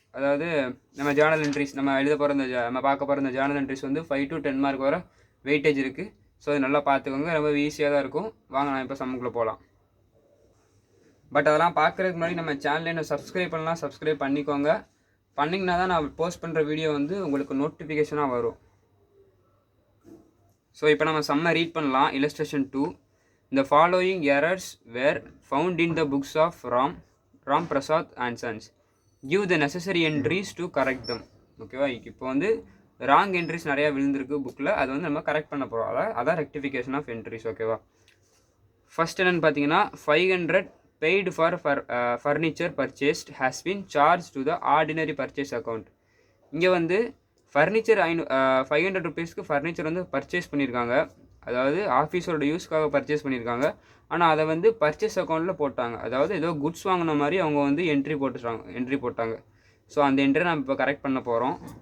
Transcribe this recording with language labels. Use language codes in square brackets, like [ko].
[ta] அதாவது நம்ம Journal entries நம்ம எழுத போகிற நம்ம பார்க்க போகிற இந்த ஜேர்னல் என்ட்ரிஸ் வந்து 5 to 10 மார்க் வர வெயிட்டேஜ் இருக்குது. ஸோ அது நல்லா பார்த்துக்கோங்க, ரொம்ப ஈஸியாக தான் இருக்கும். வாங்க நான் இப்போ சம்முக்குள்ளே போகலாம். பட் அதெல்லாம் பார்க்குறதுக்கு முன்னாடி நம்ம சேனலை என்ன சப்ஸ்கிரைப் பண்ணலாம், சப்ஸ்கிரைப் பண்ணிக்கோங்க. பண்ணிங்கன்னா தான் நான் போஸ்ட் பண்ணுற வீடியோ வந்து உங்களுக்கு நோட்டிஃபிகேஷனாக வரும். ஸோ இப்போ நம்ம சம்மை ரீட் பண்ணலாம். illustration 2. [en] The following errors were found in the books of Ram Prasad and Sons. Give the necessary entries to correct them. [ta] ஓகேவா, இப்போ வந்து ராங் என்ட்ரிஸ் நிறையா விழுந்திருக்கு புக்கில், அது வந்து நம்ம கரெக்ட் பண்ண போகிறோம். அதான் ரெக்டிஃபிகேஷன் ஆஃப் என்ட்ரிஸ். ஓகேவா, ஃபர்ஸ்ட் என்னென்னு பார்த்தீங்கன்னா [en] 500 paid for furniture purchased has been charged to the ordinary purchase account. [ta] இங்கே வந்து ஃபர்னிச்சர் 500 rupeesக்கு ஃபர்னிச்சர் வந்து பர்ச்சேஸ் பண்ணியிருக்காங்க, அதாவது ஆஃபீஸோட யூஸ்க்காக பர்ச்சேஸ் பண்ணியிருக்காங்க. ஆனால் அதை வந்து பர்ச்சேஸ் அக்கௌண்ட்டில் போட்டாங்க. அதாவது ஏதோ குட்ஸ் வாங்கின மாதிரி அவங்க வந்து என்ட்ரி போட்டாங்க. ஸோ அந்த என்ட்ரி நம்ம இப்போ கரெக்ட் பண்ண போகிறோம்.